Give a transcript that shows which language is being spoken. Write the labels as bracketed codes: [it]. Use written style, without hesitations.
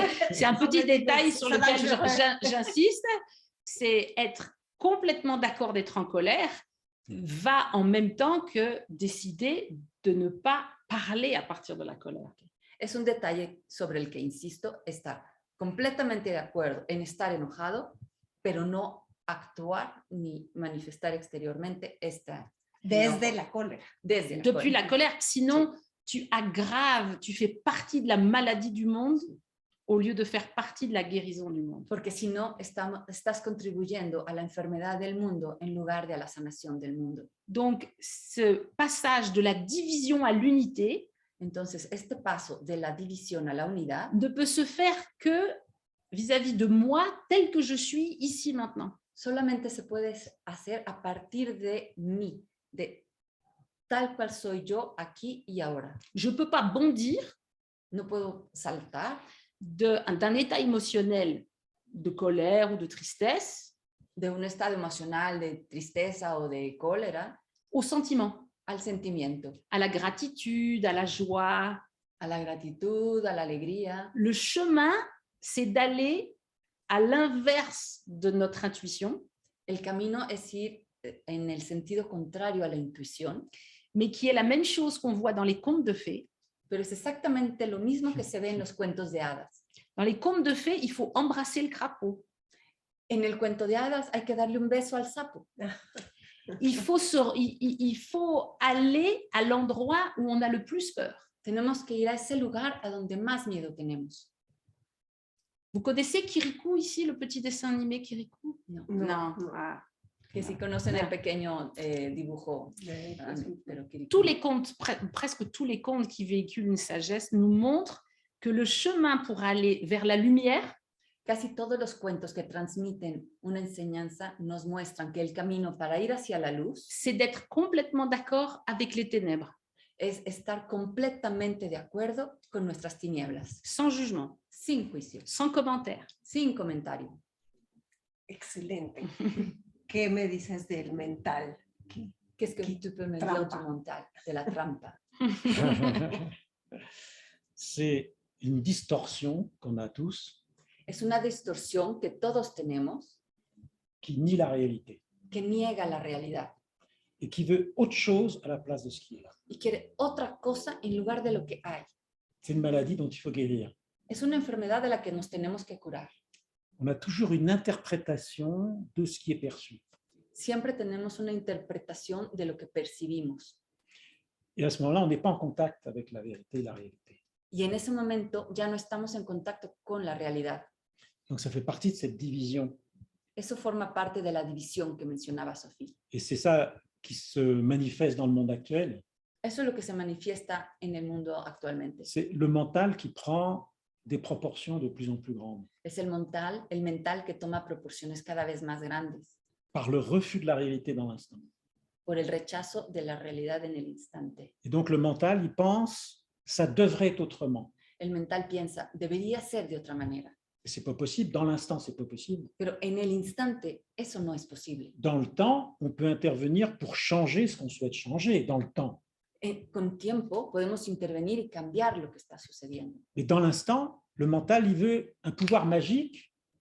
[fr] C'est un petit détail sur Ça va, lequel j'insiste. C'est être complètement d'accord d'être en colère va en même temps que décider de ne pas parler à partir de la colère. [es] Es un detalle sobre el que insisto, estar completamente de acuerdo en estar enojado, pero no actuar ni manifestar exteriormente esta Desde la cólera. desde la [fr] Depuis [es] cólera. [fr] la colère, sinon tu aggraves, tu fais partie de la maladie du monde au lieu de faire partie de la guérison du monde. [es] Porque si no, estás contribuyendo a la enfermedad del mundo en lugar de a la sanación del mundo. [fr] Donc, ce passage de la division à l'unité [es] Entonces, este paso de la división a la unidad [fr] ne peut se faire que vis-à-vis de moi tel que je suis ici maintenant. [es] solamente se puede hacer a partir de mí, de tal cual soy yo aquí y ahora. [fr] Je ne peux pas bondir [es] No puedo saltar [fr] d'un état émotionnel de colère ou de tristesse [es] de un estado emocional de tristeza o de cólera [fr] au sentiment, [es] al sentimiento, [fr] à la gratitude, à la joie. [es] a la gratitud, a la alegría. [fr] Le chemin, c'est d'aller à l'inverse de notre intuition, [es] El camino es ir en el sentido contrario a la intuición, [fr] mais qui est la même chose qu'on voit dans les contes de fées. [es] pero es exactamente lo mismo que se ve en los cuentos de hadas. [fr] Dans les contes de fées, il faut embrasser le crapaud. [es] En el cuento de hadas hay que darle un beso al sapo. [fr] Il faut aller à l'endroit où on a le plus peur. [es] Tenemos que ir a ese lugar a donde más miedo tenemos. [fr] Vous connaissez Kirikou ici, le petit dessin animé Kirikou? [es] No. [fr] Non. Ah. [es] Que si conocen Ah. el pequeño dibujo. Pero [fr] Tous les contes, presque tous les contes qui véhiculent une sagesse nous montrent que le chemin pour aller vers la lumière, [es] casi todos los cuentos que transmiten una enseñanza nos muestran que el camino para ir hacia la luz [fr] c'est d'être complètement d'accord avec les ténèbres, [es] es estar completamente de acuerdo con nuestras tinieblas, [fr] sans jugement, [es] sin juicio, [fr] sans commentaire. [es] sin comentario. Excelente. ¿Qué me dices del mental? [fr] Qu'est-ce que tu peux me dire du mental, de la trampa? C'est une distorsion qu'on a tous [es] Es una distorsión que todos tenemos [fr] qui nie la réalité [es] que niega la realidad [fr] et qui veut autre chose à la place de ce qui est là. [es] y quiere otra cosa en lugar de lo que hay. [fr] C'est une maladie dont il faut guérir. [es] Es una enfermedad de la que nos tenemos que curar. [fr] On a toujours une interprétation de ce qui est perçu. [es] Siempre tenemos una interpretación de lo que percibimos. [fr] Et à ce moment-là, on n'est pas en contact avec la vérité et la réalité. [es] Y en ese momento ya no estamos en contacto con la realidad. [fr] Donc ça fait partie de cette division. [es] Eso forma parte de la división que mencionaba Sofía. [fr] Et c'est ça qui se manifeste dans le monde actuel. [es] Eso es lo que se manifiesta en el mundo actualmente. [fr] C'est le mental qui prend des proportions de plus en plus grandes [es] Es el mental que toma proporciones cada vez más grandes [fr] par le refus de la réalité dans l'instant. [es] por el rechazo de la realidad en el instante. [fr] Et donc le mental, il pense, ça devrait être autrement. [es] El mental piensa, debería ser de otra manera, [fr] Et c'est pas possible, dans l'instant, c'est pas possible. [es] pero en el instante eso no es posible. [fr] Dans le temps, on peut intervenir pour changer ce qu'on souhaite changer dans le temps. [es] Con tiempo podemos intervenir y cambiar lo que está sucediendo. [fr] Mais dans l'instant, le mental, il veut un pouvoir magique,